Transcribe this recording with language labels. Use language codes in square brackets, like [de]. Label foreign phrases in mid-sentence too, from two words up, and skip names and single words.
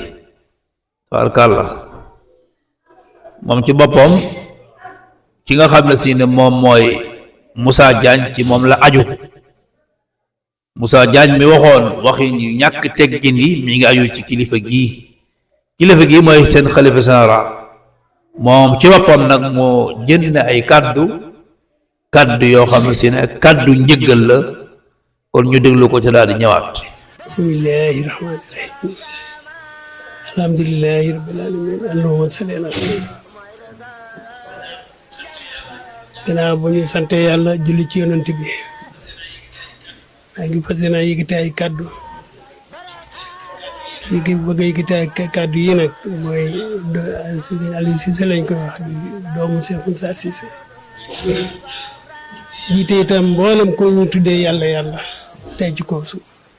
[wo] tabarkàlla moom ci boppam ki nga xam ne si ne moom mooy Moussa Diagne ci moom la aju Moussa Diagne mi waxoon waxi ñu ñàkk teggin yi mi ngi aju ci kilifa gi mooy seen xalifa général moom ci boppam nag moo jënd ay kaddu yoo xam ne si ne kaddu njëggal la kon ñu déglu ko ci daal di ñëwaat. [ar] بسم الله الرحمن الرحيم الحمد لله رب العالمين اللهم صل على سيدنا [wo] gannaaw bu ñu sante yàlla julli ci yonent bi maa ngi fas yéene yëkkati ay kaddu bëgg a yëkkati ay kaddu yi nag mooy Serigne Aliou Cissé lañ koy wax doomu Cheikh Moussa Cissé jiite itam mboolem ko ñu tuddee yàlla tey ci kaw suuf